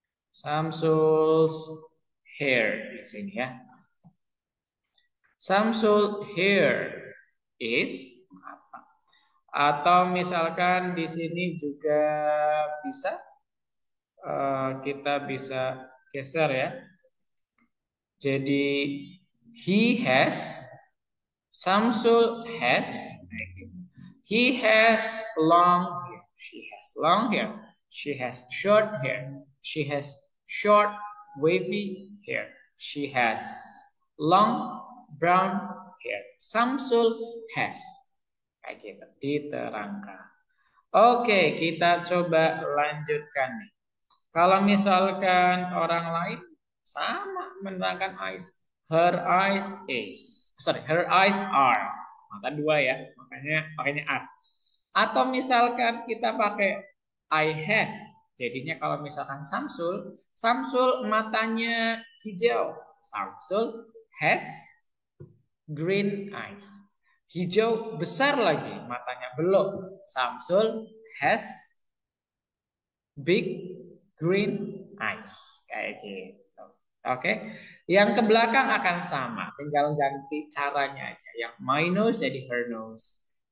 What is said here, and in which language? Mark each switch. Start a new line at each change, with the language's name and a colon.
Indonesian: Samsul's hair di sini ya.
English: Samsul hair is apa?
Indonesian: Atau misalkan di sini juga bisa kita bisa geser ya.
English: Jadi he has, Samsul has, he has long hair, she has long hair, she has short hair, she has short wavy hair, she has long brown hair. Samsul has.
Indonesian: Kayak gitu diterangkan. Oke, kita coba lanjutkan nih. Kalau misalkan orang lain sama menerangkan eyes.
English: Her eyes is. Sorry, her eyes are.
Indonesian: Maka dua ya, makanya are. Atau misalkan kita pakai I have. Jadinya kalau misalkan Samsul matanya hijau.
English: Samsul has green eyes.
Indonesian: Hijau besar lagi, matanya belum.
English: Samsul has big green eyes.
Indonesian: Kayak gitu. Oke. Yang ke belakang akan sama, tinggal ganti caranya aja.
English: Yang my nose jadi her nose.